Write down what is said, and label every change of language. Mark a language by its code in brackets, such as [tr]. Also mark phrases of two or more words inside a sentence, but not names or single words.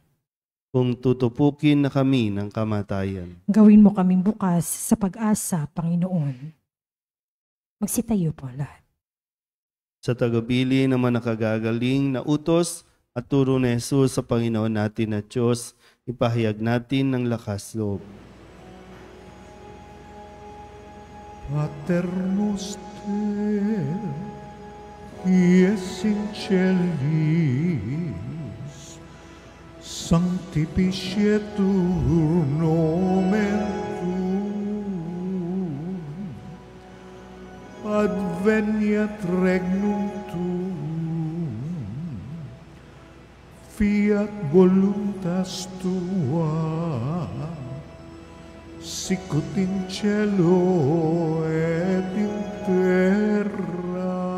[tl] kung tutupukin na kami ng kamatayan. Gawin mo kaming bukas sa pag-asa, Panginoon. Magsitayo po lahat. Sa tagubilin naman nakagagaling na utos at turo ni Jesus sa Panginoon natin na Diyos, ipahayag natin ng lakas loob. [la] Pater noster, qui es in celis, sanctificetur nomen tuum, adveniat regnum tuum, fiat voluntas tua, sicut in cielo et in terra.